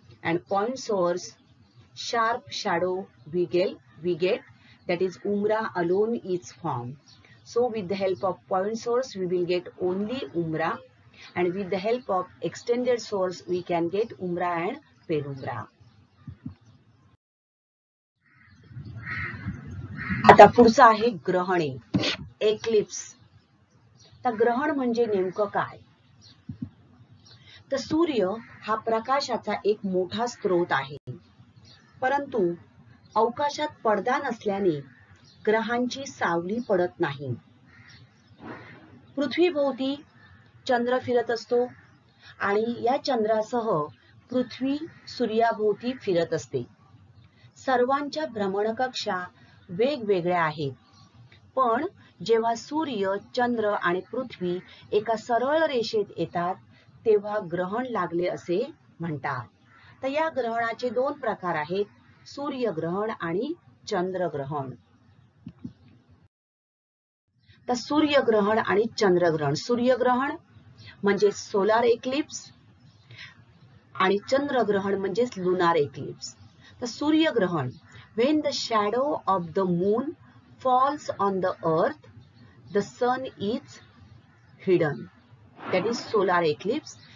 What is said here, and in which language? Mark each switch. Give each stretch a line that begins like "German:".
English: And point source, sharp shadow we get, that is umbra alone is formed. So with the help of point source, we will get only umbra, and with the help of extended source, we can get umbra and penumbra.
Marathi: आता पुढचं आहे ग्रहणे, eclipse. तर ग्रहण म्हणजे नेमकं काय? तर सूर्य हा प्रकाशाचा एक मोठा स्रोत आहे, परंतु अवकाशात पडदा नसल्याने ग्रहांची सावली पडत नाही. पृथ्वीभोवती चंद्र फिरत असतो आणि या चंद्रासह पृथ्वी सूर्याभोवती फिरत असते. सर्वांच्या भ्रमणकक्षा वेगवेगळ्या आहेत, पण जेव्हा सूर्य, चंद्र आणि पृथ्वी एका सरळ रेषेत येतात तेव्हा ग्रहण लागले असे म्हणतात. तर या ग्रहणाचे दोन प्रकार आहेत, सूर्यग्रहण आणि चंद्रग्रहण. तर सूर्यग्रहण आणि चंद्रग्रहण. सूर्यग्रहण म्हणजे सोलार एक्लिप्स आणि चंद्रग्रहण म्हणजे लुनार एक्लिप्स. तर सूर्यग्रहण,
English: when the shadow of the moon falls on the earth, the sun is hidden, that is solar eclipse.